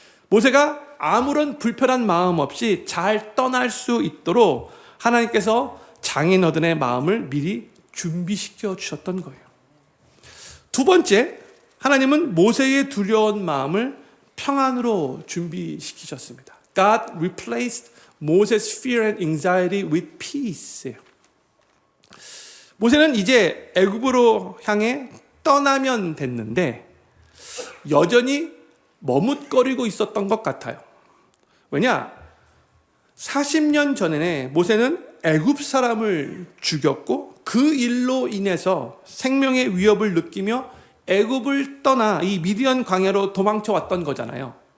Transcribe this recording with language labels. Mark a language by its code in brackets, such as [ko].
[ko] 모세가 아무런 불편한 마음 없이 잘 떠날 수 있도록 하나님께서 장인어른의 마음을 미리 준비시켜 주셨던 거예요. 두 번째, 하나님은 모세의 두려운 마음을 평안으로 준비시키셨습니다. [en] God replaced Moses' fear and anxiety with peace. [ko] 모세는 이제 애굽으로 향해 떠나면 됐는데 여전히 머뭇거리고 있었던 것 같아요. 왜냐? 40년 전에 모세는 애굽 사람을 죽였고 그 일로 인해서 생명의 위협을 느끼며 애굽을 떠나 이 미디안 광야로 도망쳐 왔던 거잖아요.